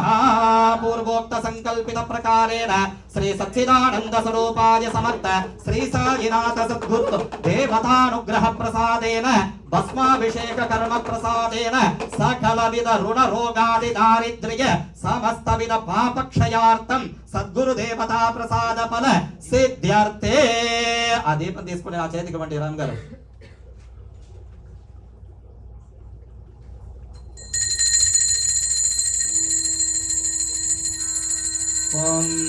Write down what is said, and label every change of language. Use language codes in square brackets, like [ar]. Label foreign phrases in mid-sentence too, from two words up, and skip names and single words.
[sa] पूर्वोक्त संकल्पित प्रकारेण श्री सच्चिदानंद स्वरूपाय समर्थ श्री साईनाथ सद्गुरु देवतानुग्रह प्रसादेन भस्माभिषेक कर्म प्रसादेन सकल विध ऋण रोगादि दारिद्र्य समस्त विध पाप क्षयार्थं सद्गुरु देवता प्रसाद फल सिद्ध्यर्थे। [te] ఆ దీపం తీసుకుని ఆ చేతికి వండి రామ్ గారు. ఓం